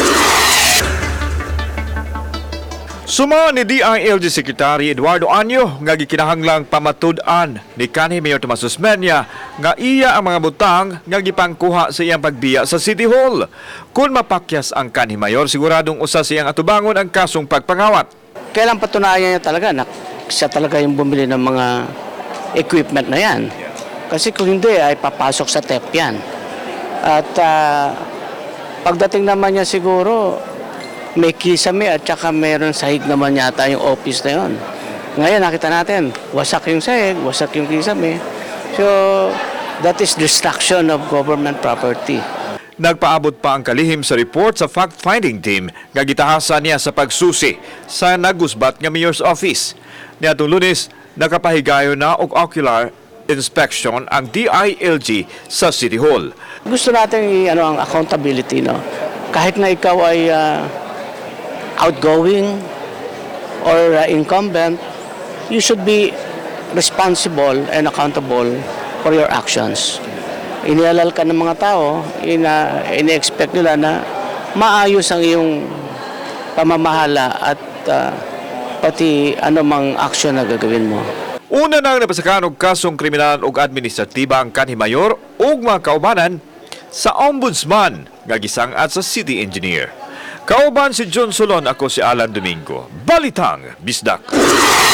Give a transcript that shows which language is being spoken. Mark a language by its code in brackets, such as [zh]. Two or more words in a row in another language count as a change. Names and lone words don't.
[ceb] Suma ni DILG Secretary Eduardo Anyo nga gikinahanglang pamatud-an ni kanhi Mayor Tomas Osmeña nga iya ang mga butang nga gipangkuha sa iyang pagbiya sa City Hall. Kung mapakyas ang kanhi Mayor, siguradong usa siyang atubangon ang kasong pagpangawat. [tl] Kailan patunayan niya talaga na siya talaga yung bumili ng mga equipment na yan. Kasi kung hindi ay papasok sa TEP yan. At pagdating naman niya siguro may kisame at saka meron sahig naman yata yung office na yun. Ngayon nakita natin, wasak yung sahig, wasak yung kisame. [en] So that is destruction of government property. [ceb] Nagpaabot pa ang kalihim sa report sa [en] fact-finding team [ceb] nga gitahasan niya sa pagsusi sa nagusbat nga [en] mayor's office. [ceb] Niadtong Lunes, nakapahigayon na og [en] ocular inspection [ceb] ang DILG sa City Hall. [tl] Gusto natin ang accountability, no? Kahit na ikaw ay [en] outgoing or incumbent, you should be responsible and accountable for your actions. [tl] Inialal ka ng mga tao, ini-expect nila na maayos ang iyong pamamahala at pati anumang action na gagawin mo. [ceb] Una nang napasakan og kasong kriminal ug administratiba ang kanhi Mayor ug mga kaubanan sa Ombudsman nga gisangat sa [en] City Engineer. [ceb] Kauban si John Solon, ako si Alan Domingo. Balitang Bisdak.